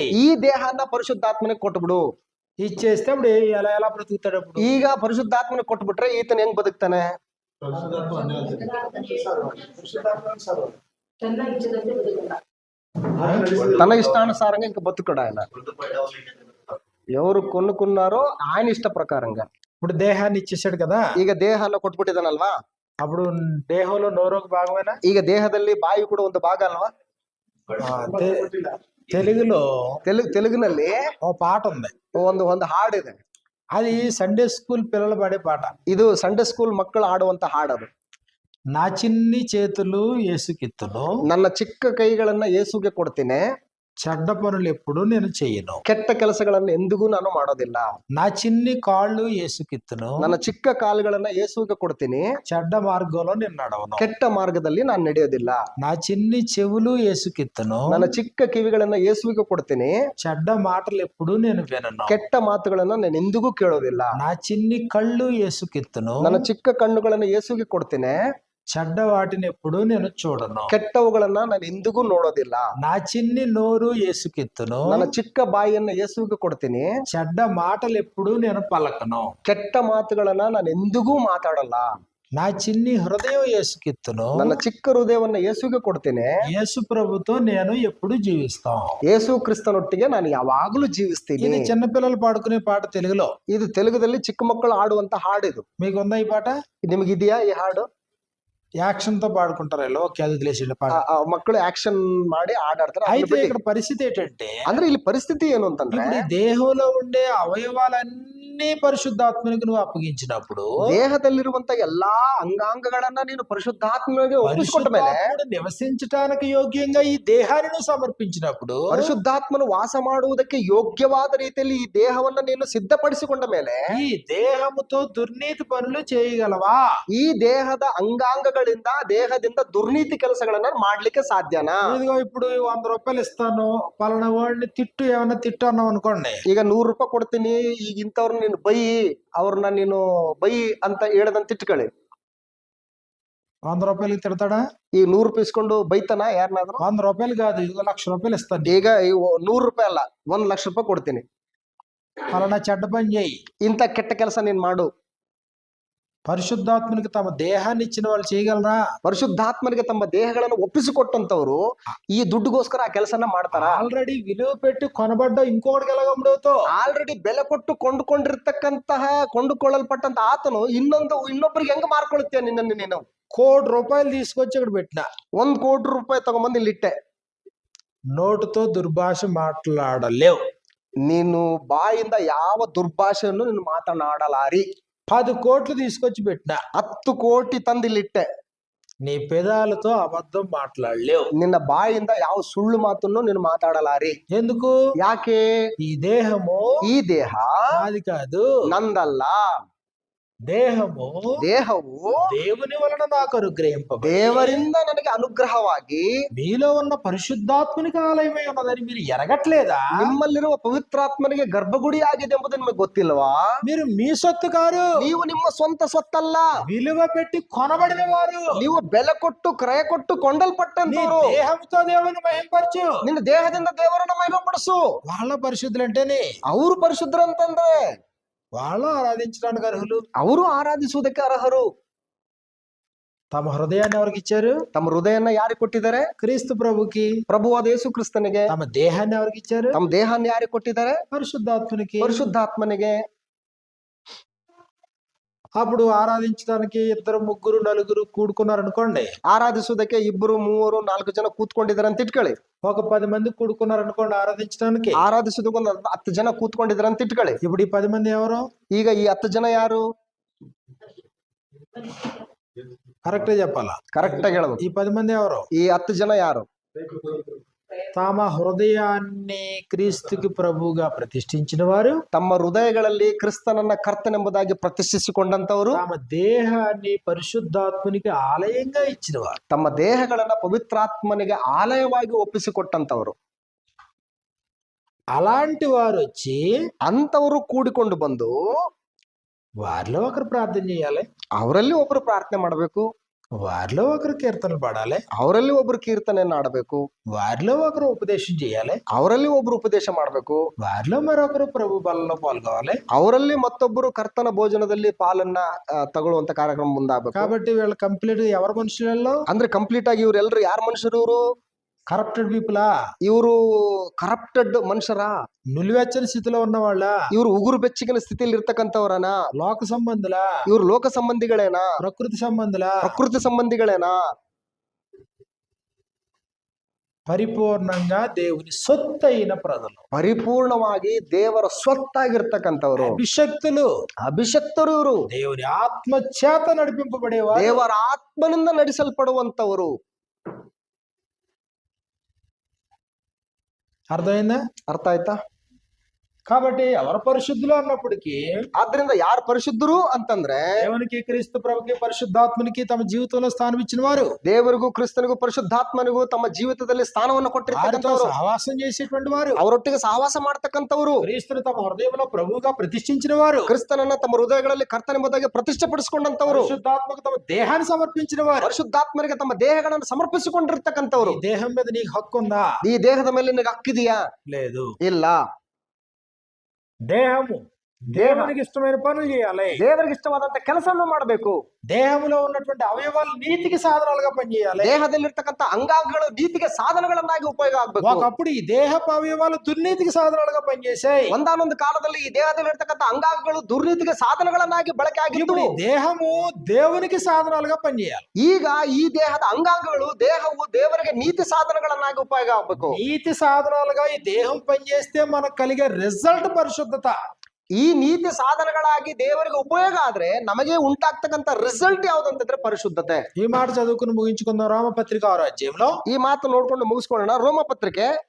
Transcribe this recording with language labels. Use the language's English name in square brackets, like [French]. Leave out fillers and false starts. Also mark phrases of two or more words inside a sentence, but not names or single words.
[Kannada] ಈ ದೇಹನ ಪರಿಶುದ್ಧಾತ್ಮನಿಗೆ ಕೊಟ್ಬಿಡು. [Telugu] ఇచ్చేస్తే అప్పుడు ఎలా ఎలా బ్రతుకుతాడు? అప్పుడు [Kannada] ಈಗ ಪರಿಶುದ್ಧಾತ್ಮನಿಗೆ ಕೊಟ್ಬಿಟ್ರೆ ಈತನ ಹೆಂಗ್ ಬದುಕ್ತಾನೆ? [Telugu] తన ఇష్టానుసారంగా ఇంకా బతుకుడు ఆయన. ఎవరు కొనుక్కున్నారో ఆయన ఇష్ట ప్రకారంగా. ఇప్పుడు దేహాన్ని ఇచ్చేసాడు కదా, [Kannada] ಈಗ ದೇಹನ ಕೊಟ್ಬಿಟ್ಟಿದ್ದಾನಲ್ವಾ, [Telugu] అప్పుడు దేహంలో నోరొక భాగమేనా? [Kannada] ಈಗ ದೇಹದಲ್ಲಿ ಬಾಯಿ ಕೂಡ ಒಂದು ಭಾಗ ಅಲ್ವಾ? [Telugu] తెలుగులో [Kannada] తెలుగుನಲ್ಲಿ [Telugu] ఓ పాట ఉంది, [Kannada] ಒಂದು ಹಾಡಿದೆ. [Telugu] అది సండే స్కూల్ పిల్లలు పాడే పాట. [Kannada] ಇದು ಸಂಡೇ ಸ್ಕೂಲ್ ಮಕ್ಕಳು ಆಡುವಂತ ಹಾಡದು. [Telugu] నా చిన్ని చేతులు యేసుకిత్తును, [Kannada] ನನ್ನ ಚಿಕ್ಕ ಕೈಗಳನ್ನ ಯೇಸುಗೆ ಕೊಡ್ತೀನಿ, [Telugu] చెడ్డ పనులు ఎప్పుడు నేను చెయ్యను, [Kannada] ಕೆಟ್ಟ ಕೆಲಸಗಳನ್ನು ಎಂದಿಗೂ ನಾನು ಮಾಡೋದಿಲ್ಲ. [Telugu] నా చిన్ని కాళ్ళు యేసుకిత్తును, [Kannada] ನನ್ನ ಚಿಕ್ಕ ಕಾಲುಗಳನ್ನ ಯೇಸುಗೆ ಕೊಡ್ತೀನಿ, [Telugu] చెడ్డ మార్గంలో నేను నడవను, [Kannada] ಕೆಟ್ಟ ಮಾರ್ಗದಲ್ಲಿ ನಾನು ನಡೆಯೋದಿಲ್ಲ. [Telugu] నా చిన్ని చెవులు యేసుకిత్తును, [Kannada] ನನ್ನ ಚಿಕ್ಕ ಕಿವಿಗಳನ್ನ ಯೇಸುವಿಗೆ ಕೊಡ್ತೀನಿ, [Telugu] చెడ్డ మాటలు ఎప్పుడు నేను వినను, [Kannada] ಕೆಟ್ಟ ಮಾತುಗಳನ್ನ ನಾನು ಎಂದಿಗೂ ಕೇಳೋದಿಲ್ಲ. [Telugu] నా చిన్ని కళ్ళు యేసుకిత్తును, [Kannada] ನನ್ನ ಚಿಕ್ಕ ಕಣ್ಣುಗಳನ್ನ ಯೇಸುವಿಗೆ ಕೊಡ್ತೀನಿ, [Telugu] చెడ్డ వాటిని ఎప్పుడు నేను చూడను, [Kannada] ಕೆಟ್ಟವುಗಳನ್ನ ನಾನು ಎಂದಿಗೂ ನೋಡೋದಿಲ್ಲ. [Telugu] నా చిన్ని నోరు యేసుకిత్తును, [Kannada] ನನ್ನ ಚಿಕ್ಕ ಬಾಯಿಯನ್ನ ಯೇಸುವಿಗೆ ಕೊಡ್ತೀನಿ, [Telugu] చెడ్డ మాటలు ఎప్పుడు నేను పలకను, [Kannada] ಕೆಟ್ಟ ಮಾತುಗಳನ್ನ ನಾನು ಎಂದಿಗೂ ಮಾತಾಡಲ್ಲ. [Telugu] నా చిన్ని హృదయం యేసుకిత్తును, [Kannada] ನನ್ನ ಚಿಕ್ಕ ಹೃದಯವನ್ನ ಯೇಸುವಿಗೆ ಕೊಡ್ತೀನಿ, [Telugu] యేసు ప్రభుతో నేను ఎప్పుడు జీవిస్తాం. [Kannada] ಯೇಸು ಕ್ರಿಸ್ತನೊಟ್ಟಿಗೆ ನಾನು ಯಾವಾಗಲೂ ಜೀವಿಸ್ತೀನಿ. [Telugu] ఇది చిన్నపిల్లలు పాడుకునే పాట తెలుగులో. [Kannada] ಇದು ತೆಲುಗುದಲ್ಲಿ ಚಿಕ್ಕ ಮಕ್ಕಳು ಆಡುವಂತ ಹಾಡಿದು. [Telugu] మీకుందా ఈ పాట? [Kannada] ನಿಮಗಿದೆಯಾ ಈ ಹಾಡು? [Telugu] యాక్షన్ తో పాడుకుంటారు, ఓకే అది తెలిసి పాట. [Kannada] ಮಕ್ಕಳು ಆಕ್ಷನ್ ಮಾಡಿ ಆಡಾಡ್ತಾರೆ. [Telugu] అయితే ఇక్కడ పరిస్థితి ఏంటంటే, [Kannada] ಅಂದ್ರೆ ಇಲ್ಲಿ ಪರಿಸ್ಥಿತಿ ಏನು ಅಂತಂದ್ರೆ, [Telugu] ఇప్పుడు ఈ దేహంలో ఉండే అవయవాలన్నీ పరిశుద్ధాత్మనికి నువ్వు అప్పగించినప్పుడు, [Kannada] ದೇಹದಲ್ಲಿರುವಂತ ಎಲ್ಲಾ ಅಂಗಾಂಗಗಳನ್ನ ನೀನು ಪರಿಶುದ್ಧಾತ್ಮನಿಗೆ ಒಪ್ಪಿಸಿಕೊಟ್ಟ ಮೇಲೆ, [Telugu] పరిశుద్ధాత్ముడు నివసించడానికి యోగ్యంగా ఈ దేహాన్ని నువ్వు సమర్పించినప్పుడు, [Kannada] ಪರಿಶುದ್ಧಾತ್ಮನು ವಾಸ ಮಾಡುವುದಕ್ಕೆ ಯೋಗ್ಯವಾದ ರೀತಿಯಲ್ಲಿ ಈ ದೇಹವನ್ನ ನೀನು ಸಿದ್ಧಪಡಿಸಿಕೊಂಡ ಮೇಲೆ, [Telugu] ఈ దేహముతో దుర్నీతి పనులు చేయగలవా? [Kannada] ಈ ದೇಹದ ಅಂಗಾಂಗಗಳಿಂದ ದೇಹದಿಂದ ದುರ್ನೀತಿ ಕೆಲಸಗಳನ್ನ ಮಾಡ್ಲಿಕ್ಕೆ ಸಾಧ್ಯನಾ? [Telugu] ఇదిగో ఇప్పుడు 100 రూపాయలు ఇస్తాను, పలానా వాడిని తిట్టు, ఏమన్నా తిట్టు అన్నావు అనుకోండి, [Kannada] ಈಗ 100 ರೂಪಾಯಿ ಕೊಡ್ತೀನಿ, ಈಗ ಇಂಥವ್ರನ್ನ ನೀನು ಬೈ, ಅವ್ರನ್ನ ನೀನು ಬೈ ಅಂತ ಹೇಳದಂತ ತಿಟ್ಕೊಳ್ಳಿ. [Telugu] 100 రూపాయలకి తిడతాడా? [Kannada] ಈ 100 ರೂಪಾಯಿ ಇಸ್ಕೊಂಡು ಬೈತಾನ ಯಾರನ್ನಾದ್ರೂ? [Telugu] 100 రూపాయలు కాదు, ఇదిగో 1,00,000 రూపాయలు ఇస్తాను. [Kannada] ಈಗ 100 ರೂಪಾಯಿ ಅಲ್ಲ, 1,00,000 ರೂಪಾಯಿ ಕೊಡ್ತೀನಿ, [Telugu] పలానా చెడ్డ పని చేయి, [Kannada] ಇಂಥ ಕೆಟ್ಟ ಕೆಲಸ ನೀನ್ ಮಾಡು. [Telugu] పరిశుద్ధాత్మనికి తమ దేహాన్ని ఇచ్చిన వాళ్ళు చేయగలరా? [Kannada] ಪರಿಶುದ್ಧಾತ್ಮನಿಗೆ ತಮ್ಮ ದೇಹಗಳನ್ನು ಒಪ್ಪಿಸಿಕೊಟ್ಟಂತವ್ರು ಈ ದುಡ್ಡುಗೋಸ್ಕರ ಆ ಕೆಲಸನ ಮಾಡ್ತಾರ? [Telugu] ఆల్రెడీ విలువ పెట్టి కొనబడ్డ ఇంకొకటికి ఎలాగమ్ముడవుతావు? [Kannada] ಆಲ್ರೆಡಿ ಬೆಲೆ ಕೊಟ್ಟು ಕೊಂಡುಕೊಳ್ಳಲ್ಪಟ್ಟಂತ ಆತನು ಇನ್ನೊಬ್ಬರಿಗೆ ಹೆಂಗ್ ಮಾರ್ಕೊಳ್ತೀಯ ನಿನ್ನನ್ನು ನೀನು? [Telugu] 1 కోటి రూపాయలు తీసుకొచ్చి ఇక్కడ పెట్టిన, [Kannada] 1 ಕೋಟಿ ರೂಪಾಯಿ ತಗೊಂಬಂದು ಇಲ್ಲಿಟ್ಟೆ, [Telugu] నోటుతో దుర్భాష మాట్లాడలేవు, [Kannada] ನೀನು ಬಾಯಿಂದ ಯಾವ ದುರ್ಭಾಷೆಯನ್ನು ನೀನು ಮಾತನಾಡಲಾರಿ. [Telugu] 10 కోట్లు తీసుకొచ్చి పెట్టిన, [Kannada] 10 ಕೋಟಿ ತಂದಿಲ್ಲಿಟ್ಟೆ, [Telugu] నీ పెదాలతో అబద్ధం మాట్లాడలేవు, [Kannada] ನಿನ್ನ ಬಾಯಿಂದ ಯಾವ ಸುಳ್ಳು ಮಾತನ್ನು ನೀನು ಮಾತಾಡಲಾರಿ. [Telugu] ఎందుకు? [Kannada] ಯಾಕೆ? [Telugu] ఈ దేహము [Kannada] ಈ ದೇಹ [Telugu] నాది కాదు, [Kannada] ನಂದಲ್ಲ. దేహము [Telugu] దేవుని వలన నాకు అనుగ్రహింపబడి [Kannada] దేవರಿಂದ ನನಗೆ ಅನುಗ್ರಹವಾಗಿ [Telugu] మీలో ఉన్న పరిశుద్ధాత్మనికి ఆలయమై ఉన్నదని మీరు ఎరగట్లేదా? [Kannada] ನಿಮ್ಮಲ್ಲಿರುವ ಪವಿತ್ರಾತ್ಮನಿಗೆ ಗರ್ಭಗುಡಿ ಆಗಿದೆ ಎಂಬುದು ನಿಮಗೆ ಗೊತ್ತಿಲ್ವಾ? [Telugu] మీరు మీ సొత్తు కారు, [Kannada] ನೀವು ನಿಮ್ಮ ಸ್ವಂತ ಸೊತ್ತಲ್ಲ, [Telugu] విలువ పెట్టి కొనబడిన వారు. [Kannada] ನೀವು ಬೆಲೆ ಕೊಟ್ಟು ಕ್ರಯ ಕೊಟ್ಟು [Telugu] నీ [Kannada] ಕೊಂಡಲ್ಪಟ್ಟಂತವರು. [Telugu] దేహంతో దేవుని మహింపరచు. [Kannada] ನಿನ್ನ ದೇಹದಿಂದ ದೇವರನ್ನ ಮಹಿಮೆಪಡಿಸು. [Telugu] వాళ్ళ పరిశుద్ధులంటేనే [Kannada] ಅವರು ಪರಿಶುದ್ಧರಂತಂದ್ರೆ [Telugu] వాళ్ళు ఆరాధించడానికి అర్హులు. [Kannada] ಅವರು ಆರಾಧಿಸುವುದಕ್ಕೆ ಅರ್ಹರು. [Telugu] తమ హృదయాన్ని ఎవరికి ఇచ్చారు? [Kannada] ತಮ್ಮ ಹೃದಯನ್ನ ಯಾರಿಗೆ ಕೊಟ್ಟಿದ್ದಾರೆ? [Telugu] క్రీస్తు ప్రభుకి. [Kannada] ಪ್ರಭುವಾದ ಯೇಸು ಕ್ರಿಸ್ತನಿಗೆ. [Telugu] తమ దేహాన్ని ఎవరికి ఇచ్చారు? [Kannada] ತಮ್ಮ ದೇಹನ್ನ ಯಾರಿಗೆ ಕೊಟ್ಟಿದ್ದಾರೆ? [Telugu] పరిశుద్ధాత్మనికి. [Kannada] ಪರಿಶುದ್ಧಾತ್ಮನಿಗೆ. [Telugu] అప్పుడు ఆరాధించడానికి ఇద్దరు ముగ్గురు నలుగురు కూడుకున్నారు అనుకోండి. [Kannada] ಆರಾಧಿಸುವುದಕ್ಕೆ 2 3 4 ಜನ ಕೂತ್ಕೊಂಡಿದ್ದಾರೆ ಅಂತ ಇಟ್ಕೊಳ್ಳಿ. [Telugu] ఒక 10 మంది కూడుకున్నారు అనుకోండి ఆరాధించడానికి. [Kannada] ಆರಾಧಿಸುವುದಕ್ಕೆ ಒಂದು 10 ಜನ ಕೂತ್ಕೊಂಡಿದ್ದಾರೆ ಅಂತ ಇಟ್ಕೊಳ್ಳಿ. [Telugu] ఇప్పుడు ఈ 10 మంది ఎవరు? [Kannada] ಈಗ ಈ 10 ಜನ ಯಾರು? [Telugu] కరెక్ట్ చెప్పాలా? [Kannada] ಕರೆಕ್ಟ್ ಆಗಿ ಹೇಳ್ಬೇಕು. [Telugu] ఈ 10 మంది ఎవరు? [Kannada] ಈ 10 ಜನ ಯಾರು? [Telugu] తమ హృదయాన్ని క్రీస్తుకి ప్రభువుగా ప్రతిష్ఠించిన వారు, [Kannada] ತಮ್ಮ ಹೃದಯಗಳಲ್ಲಿ ಕ್ರಿಸ್ತನನ್ನ ಕರ್ತನೆಂಬುದಾಗಿ ಪ್ರತಿಷ್ಠಿಸಿಕೊಂಡಂತವರು, [Telugu] తమ దేహాన్ని పరిశుద్ధాత్మనికి ఆలయంగా ఇచ్చిన వారు. [Kannada] ತಮ್ಮ ದೇಹಗಳನ್ನ ಪವಿತ್ರಾತ್ಮನಿಗೆ ಆಲಯವಾಗಿ ಒಪ್ಪಿಸಿಕೊಟ್ಟಂತವರು. [Telugu] అలాంటి వారు వచ్చి [Kannada] ಅಂತವರು ಕೂಡಿಕೊಂಡು ಬಂದು [Telugu] వారిలో ఒకరు ప్రార్థన చేయాలి, [Kannada] ಅವರಲ್ಲಿ ಒಬ್ರು ಪ್ರಾರ್ಥನೆ ಮಾಡಬೇಕು, [Telugu] వారిలో ఒకరు కీర్తనలు పాడాలి, [Kannada] ಅವರಲ್ಲಿ ಒಬ್ರು ಕೀರ್ತನೆಯನ್ನ ಆಡಬೇಕು, [Telugu] వారిలో ఒకరు ఉపదేశం చేయాలి, [Kannada] ಅವರಲ್ಲಿ ಒಬ್ರು ಉಪದೇಶ ಮಾಡಬೇಕು, [Telugu] వారిలో మరొకరు ప్రభు బలలో పాల్గొవాలి. [Kannada] ಅವರಲ್ಲಿ ಮತ್ತೊಬ್ಬರು ಕರ್ತನ ಭೋಜನದಲ್ಲಿ ಪಾಲನ್ನ ತಗೊಳ್ಳುವಂತ ಕಾರ್ಯಕ್ರಮ ಮುಂದಾಗಬೇಕು. [Telugu] కాబట్టి వీళ్ళ కంప్లీట్ ఎవరి మనుషులలో? [Kannada] ಅಂದ್ರೆ ಕಂಪ್ಲೀಟ್ ಆಗಿ ಇವ್ರೆಲ್ಲರೂ ಯಾರ ಮನುಷ್ಯರು? ಇವರು [English] corrupted people? [Kannada] ಇವರು ಕರಪ್ಟೆಡ್ ಮನುಷ್ಯರ? [Telugu] నులివెచ్చని స్థితిలో ఉన్న వాళ్ళ? [Kannada] ಇವರು ಉಗುರು ಬೆಚ್ಚಗಿನ ಸ್ಥಿತಿಯಲ್ಲಿ ಇರ್ತಕ್ಕಂಥವ್ರನ? [Telugu] లోక సంబంధుల? [Kannada] ಇವರು ಲೋಕ ಸಂಬಂಧಿಗಳೇನಾ? [Telugu] ప్రకృతి సంబంధుల? [Kannada] ಪ್ರಕೃತಿ ಸಂಬಂಧಿಗಳೇನಾ? [Telugu] పరిపూర్ణంగా దేవుని సొత్తైన ప్రజలు, [Kannada] ಪರಿಪೂರ್ಣವಾಗಿ ದೇವರ ಸ್ವತ್ತಾಗಿರ್ತಕ್ಕಂಥವ್ರು, [Telugu] అభిషక్తులు, [Kannada] ಅಭಿಷಕ್ತರು. ಇವರು [Telugu] దేవుని ఆత్మ చేత నడిపింపబడేవారు, [Kannada] ದೇವರ ಆತ್ಮನಿಂದ ನಡೆಸಲ್ಪಡುವಂತವರು. [Telugu] అర్థమైందా? [Kannada] ಅರ್ಥ ಆಯ್ತಾ? [Telugu] కాబట్టి ఎవరు పరిశుద్ధులు అన్నప్పటికీ [Kannada] ಆದ್ರಿಂದ ಯಾರು ಪರಿಶುದ್ಧರು ಅಂತಂದ್ರೆ [Telugu] దేవునికి, క్రీస్తు ప్రభుకి, పరిశుద్ధాత్మనికి తమ జీవితంలో స్థానం ఇచ్చిన వారు, [Kannada] ದೇವರಿಗೂ ಕ್ರಿಸ್ತನಿಗೂ ಪರಿಶುದ್ಧಾತ್ಮನಿಗೂ ತಮ್ಮ ಜೀವಿತದಲ್ಲಿ ಸ್ಥಾನವನ್ನು [Telugu] వారితో [Kannada] ಕೊಟ್ಟಿರ್ತಕ್ಕಂಥವ್ರು, [Telugu] సహవాసం చేసేటువంటి వారు, [Kannada] ಅವರೊಟ್ಟಿಗೆ ಸಹವಾಸ ಮಾಡ್ತಕ್ಕಂಥವ್ರು, [Telugu] క్రీస్తుని తమ హృదయంలో ప్రభువుగా ప్రతిష్ఠించిన వారు, [Kannada] ಕ್ರಿಸ್ತನನ್ನ ತಮ್ಮ ಹೃದಯಗಳಲ್ಲಿ ಕರ್ತನೆಂಬುದಾಗಿ ಪ್ರತಿಷ್ಠೆಪಡಿಸಿಕೊಂಡಂತವರು, [Telugu] పరిశుద్ధాత్మకు తమ దేహాన్ని సమర్పించిన వారు. [Kannada] ಪರಿಶುದ್ಧಾತ್ಮನಿಗೆ ತಮ್ಮ ದೇಹಗಳನ್ನು ಸಮರ್ಪಿಸಿಕೊಂಡಿರ್ತಕ್ಕಂಥವ್ರು. [Telugu] ఈ దేహం మీద నీకు హక్కు ఉందా? [Kannada] ಈ ದೇಹದ ಮೇಲೆ ನಿನಗೆ ಹಕ್ಕಿದೆಯಾ? [Telugu] లేదు. [Kannada] ಇಲ್ಲ. [Telugu] దేహము దేవునికి ఇష్టమైన పనులు చేయాలి, [Kannada] ದೇವರಿಗೆ ಇಷ್ಟವಾದಂತ ಕೆಲಸವನ್ನು ಮಾಡಬೇಕು. [Telugu] దేహంలో ఉన్నటువంటి అవయవాలు నీతికి సాధనాలుగా పనిచేయాలి. [Kannada] ದೇಹದಲ್ಲಿರ್ತಕ್ಕಂಥ ಅಂಗಾಂಗಗಳು ನೀತಿಗೆ ಸಾಧನಗಳನ್ನಾಗಿ ಉಪಯೋಗ ಆಗ್ಬೇಕು. [Telugu] ఒకప్పుడు ఈ దేహపు అవయవాలు దుర్నీతికి సాధనాలుగా పనిచేసాయి. [Kannada] ಒಂದಾನೊಂದು ಕಾಲದಲ್ಲಿ ಈ ದೇಹದಲ್ಲಿರ್ತಕ್ಕಂಥ ಅಂಗಾಂಗಗಳು ದುರ್ನೀತಿಗೆ ಸಾಧನಗಳನ್ನಾಗಿ ಬಳಕೆ ಆಗಿದ್ದು, [Telugu] ఇప్పుడు ఈ దేహము దేవునికి సాధనాలుగా పనిచేయాలి. [Kannada] ಈಗ ಈ ದೇಹದ ಅಂಗಾಂಗಗಳು ದೇಹವು ದೇವರಿಗೆ ನೀತಿ ಸಾಧನಗಳನ್ನಾಗಿ ಉಪಯೋಗ ಆಗ್ಬೇಕು. [Telugu] నీతి సాధనాలుగా ఈ దేహం పనిచేస్తే మనకు కలిగే రిజల్ట్ పరిశుద్ధత. [Kannada] ಈ ನೀತಿ ಸಾಧನಗಳಾಗಿ ದೇವರಿಗೆ ಉಪಯೋಗ ಆದ್ರೆ ನಮಗೆ ಉಂಟಾಗ್ತಕ್ಕಂಥ ರಿಸಲ್ಟ್ ಯಾವ್ದಂತಂದ್ರೆ ಪರಿಶುದ್ಧತೆ. [Telugu] ఈ మాట చదువుకుని ముగించుకుందాం. రామపత్రిక 6వ అధ్యాయంలో, [Kannada] ಈ ಮಾತು ನೋಡ್ಕೊಂಡು ಮುಗಿಸ್ಕೊಳ್ಳೋಣ. ರೋಮಪತ್ರಿಕೆ